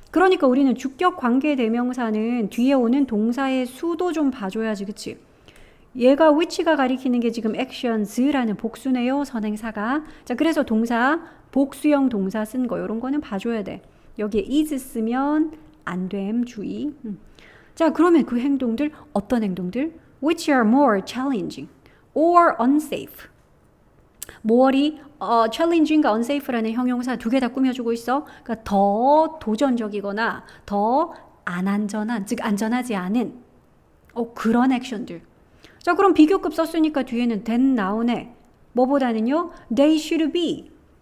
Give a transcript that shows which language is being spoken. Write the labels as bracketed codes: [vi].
[ko] 그러니까 우리는 주격 관계대명사는 뒤에 오는 동사의 수도 좀 봐줘야지. 그치? 얘가 which가 가리키는 게 지금 actions라는 복수네요. 선행사가. 자, 그래서 동사 복수형 동사 쓴 거 이런 거는 봐줘야 돼. 여기에 is 쓰면 안 됨 주의. 자, 그러면 그 행동들 어떤 행동들? [en] Which are more challenging or unsafe. [ko] 뭐리 challenging과 unsafe라는 형용사 두 개 다 꾸며주고 있어. 그러니까 더 도전적이거나 더 안 안전한, 즉 안전하지 않은 그런 액션들. 자, 그럼 비교급 썼으니까 뒤에는 than 나오네. 뭐보다는요? [en] They should be.